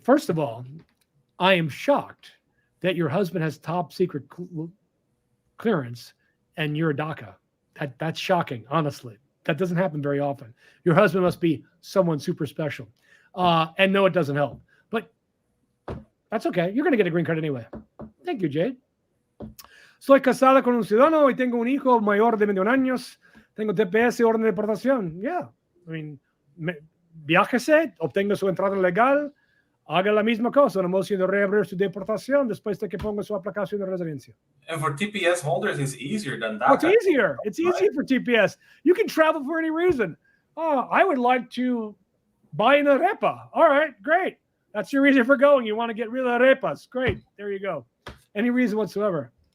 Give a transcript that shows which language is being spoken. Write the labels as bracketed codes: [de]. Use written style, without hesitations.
[en] First of all, I am shocked that your husband has top secret clearance and you're a DACA. That's shocking, honestly. That doesn't happen very often. Your husband must be someone super special. And no, it doesn't help. But that's okay. You're going to get a green card anyway. Thank you, Jade. [es] Soy casada con un ciudadano y tengo un hijo mayor de 21 años. Tengo TPS y orden de deportación. Yeah. Viájese, obtenga su entrada legal, haga la misma cosa, una moción de reabrir su deportación después de que ponga su aplicación de residencia. [en] And for TPS holders, it's easier than that. Oh, it's easier. It's easier for TPS. You can travel for any reason. Oh, I would like to buy an arepa. All right, great. That's your reason for going. You want to get real arepas. Great. There you go. Any reason whatsoever.